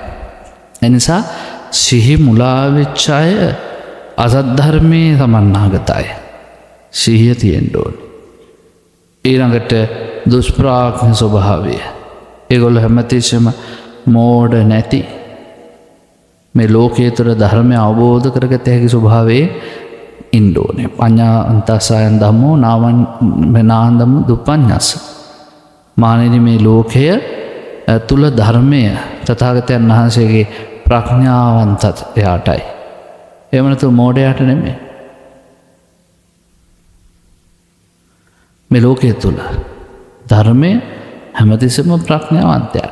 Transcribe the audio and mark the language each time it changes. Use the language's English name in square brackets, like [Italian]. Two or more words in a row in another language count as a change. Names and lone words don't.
[Sinhala] එනිසා සිහි මුලා වෙච්ච අය අසත් ධර්මයේ සමන්නාගතයි. සිහිය තියෙන්න ඕනේ. ඊළඟට දුෂ්ප්‍රඥ ස්වභාවය. ඒගොල්ලෝ හැමතිස්සෙම මෝඩ නැති, මේ ලෝකයේ තුර ධර්මය අවබෝධ කරගත හැකි ස්වභාවයේ ඉන්න ඕනේ. [Pali] පඤ්ඤාන්තසයන් ධම්මෝ නානන්දම දුප්පඤ්ඤස්ස. [Sinhala] මානෙනි මේ ලෝකය තුල ධර්මය තථාගතයන් වහන්සේගේ ප්‍රඥාවන්තත් එයාටයි. එහෙම නැතු මෝඩයාට නෙමෙයි. මේ ලෝකයේ තුල ධර්මය හැමතිස්සෙම ප්‍රඥාවන්තයාට.